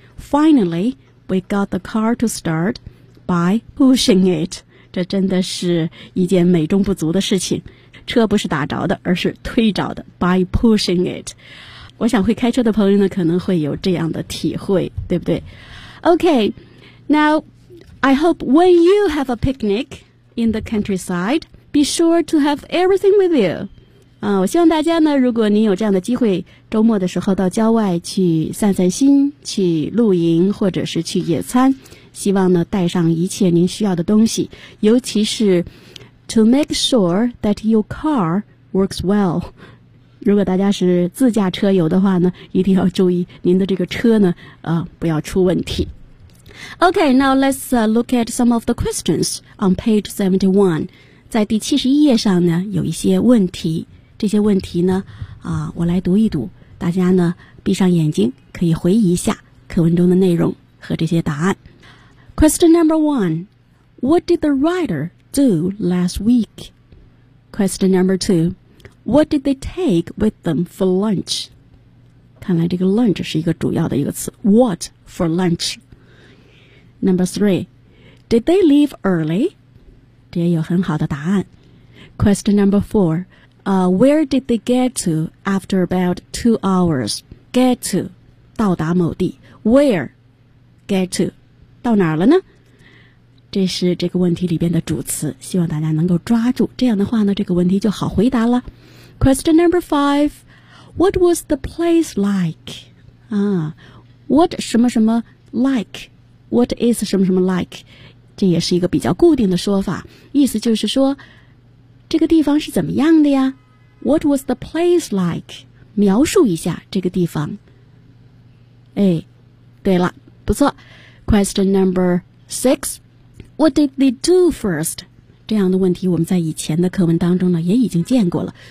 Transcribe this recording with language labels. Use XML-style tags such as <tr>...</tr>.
<en>Finally, we got the car to start by pushing it.</en> <zh>这真的是一件美中不足的事情。车不是打着的，而是推着的</zh> <en>by pushing it.</en> <zh>我想会开车的朋友呢，可能会有这样的体会，对不对？</zh> <en>Okay, now, I hope when you have a picnic,in the countryside, be sure to have everything with you.</en> <zh>我希望大家呢，如果您有这样的机会，周末的时候到郊外去散散心，去露营或者是去野餐，希望呢带上一切您需要的东西，尤其是</zh> <en>to make sure that your car works well.</en> <zh>如果大家是自驾车游的话呢，一定要注意您的这个车呢，不要出问题。</zh> <en>Okay, now let's look at some of the questions on page 71.</en> <zh>在第71页上呢，有一些问题。这些问题呢，我来读一读，大家呢闭上眼睛，可以回忆一下课文中的内容和这些答案。</zh> <en>Question number one, what did the writer do last week? Question number two, what did they take with them for lunch?</en> <zh>看来这个 lunch 是一个主要的一个词，</zh> <en>what for lunch? Number three, did they leave early?</en> <zh>这也有很好的答案。</zh> <en>Question number four, where did they get to after about 2 hours?</en> <zh>Get to, 到达某地。</zh> <en>Where, get to,</en> <zh>到哪儿了呢？这是这个问题里边的主词，希望大家能够抓住。这样的话呢，这个问题就好回答了。</zh> <en>Question number five, what was the place like? What 什么什么 like? What is 什么什么 like?</en> <zh>这也是一个比较固定的说法，意思就是说这个地方是怎么样的呀？</zh> <en>What was the place like?</en> <zh>描述一下这个地方。哎，对了，不错。</zh> <en>Question number six, What did they do first?</en> <zh>这样的问题我们在以前的课文当中呢也已经见过了。</zh>